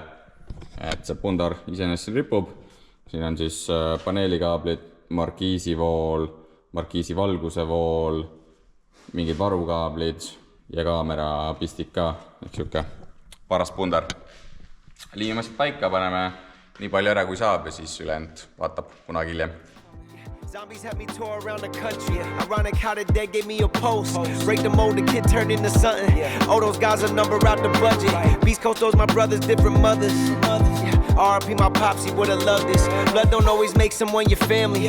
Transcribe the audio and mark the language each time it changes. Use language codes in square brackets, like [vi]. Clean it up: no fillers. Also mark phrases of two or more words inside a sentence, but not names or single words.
[et] Et see pundar iseenesest ripub. Siin on siis paneelikaablid, markiisivool, markiisi valguse vool, mingid varukaablid ja kaamera pistik ka, ehk siuke paras pundar. Liimasid paika paneme nii palju ära kui saab ja siis ülejäänud vaatab kunagi hiljem. [en] Zombies had me tour around the country. Ironic how the dead gave me a post. Break the mold, the kid turned into something. Oh, those guys are number out the budget. Beast Coast, those my brothers, different mothers. R.I.P. my pops, he would've loved this. Blood don't always make someone your family.